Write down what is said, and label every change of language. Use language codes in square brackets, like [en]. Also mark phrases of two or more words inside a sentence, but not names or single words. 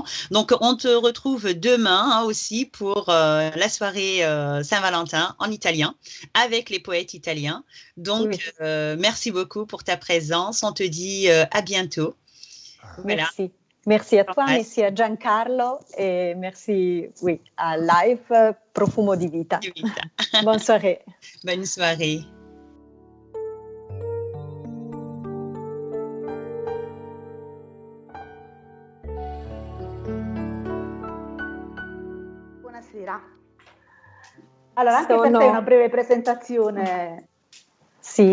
[fr] Donc, on te retrouve demain aussi pour la soirée Saint-Valentin en italien avec les poètes italiens. Donc, merci beaucoup pour ta présence. On te dit à bientôt. Voilà. Merci. Merci à toi, merci à Giancarlo et merci à Live Profumo di Vita. Bonne soirée. Bonne soirée. [it] Buonasera. Allora, anche per te una breve presentazione.